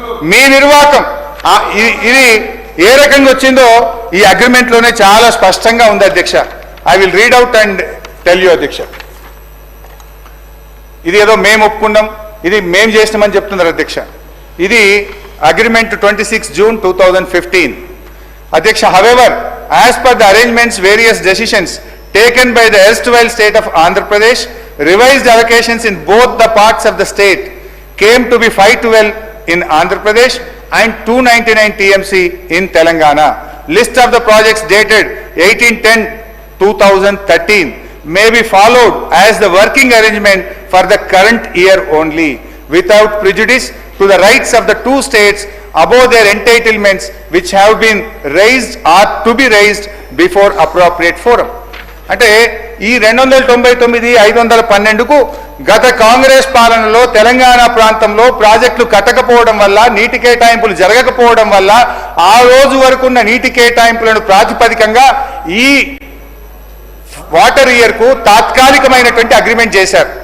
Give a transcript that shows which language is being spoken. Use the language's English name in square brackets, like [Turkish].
[Telugu] మీ నిర్వాహకం ఇది ఏ రకంగా వచ్చిందో ఈ అగ్రిమెంట్ లోనే చాలా స్పష్టంగా ఉంది అధ్యక్ష. [English] I will read out and tell you అధ్యక్ష. [Telugu] ఇది ఏదో మేము ఒప్పుకున్నాం, ఇది మేము చేసినామని చెప్తున్నారు అధ్యక్ష. ఇది అగ్రిమెంట్ 26 June 2015 అధ్యక్ష. [English] However, as per the arrangements, various decisions taken by the erstwhile state of Andhra Pradesh, revised allocations in both the parts of the state came to be 512 in Andhra Pradesh and 299 TMC in Telangana. List of the projects dated 18/10/2013 may be followed as the working arrangement for the current year only, without prejudice to the rights of the 2 states above their entitlements which have been raised or to be raised before appropriate forum. [Telugu] అంటే ఈ 299, 512కు గత కాంగ్రెస్ పాలనలో తెలంగాణ ప్రాంతంలో ప్రాజెక్టులు కట్టకపోవడం వల్ల, నీటి కేటాయింపులు జరగకపోవడం వల్ల ఆ రోజు వరకున్న నీటి కేటాయింపులను ప్రాతిపదికంగా ఈ వాటర్ ఇయర్కు తాత్కాలికమైనటువంటి అగ్రిమెంట్ చేశారు.